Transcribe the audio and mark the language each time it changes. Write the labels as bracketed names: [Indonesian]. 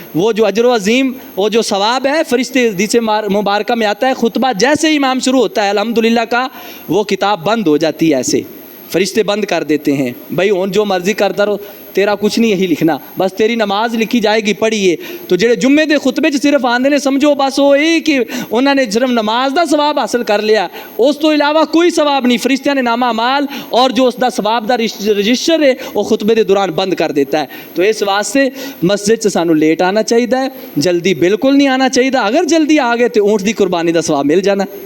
[Urdu] وہ جو اجر و عظیم, وہ جو ثواب ہے, فرشتے حدیث مبارکہ میں آتا ہے خطبہ جیسے ہی امام شروع ہوتا ہے الحمدللہ کا, وہ کتاب بند ہو جاتی ہے, ایسے فرشتے بند کر دیتے ہیں. بھائی ہوں جو مرضی کرتا رہو, تیرا کچھ نہیں یہی لکھنا, بس تیری نماز لکھی جائے گی, پڑھیے. [Punjabi] تو جڑے جمعے دے خطبے چ صرف آندے نے سمجھو بس وہ یہی کہ انہوں نے صرف نماز دا ثواب حاصل کر لیا, اس تو علاوہ کوئی ثواب نہیں. فرشتیاں نے نامہ اعمال اور جو اس دا ثواب دا رجسٹر ہے وہ خطبے دے دوران بند کر دیتا ہے. تو اس واسطے مسجد سے سانو لیٹ آنا چاہیے, جلدی بالکل نہیں آنا چاہیے. اگر جلدی آ گئے تو اونٹ دی قربانی دا ثواب مل جانا.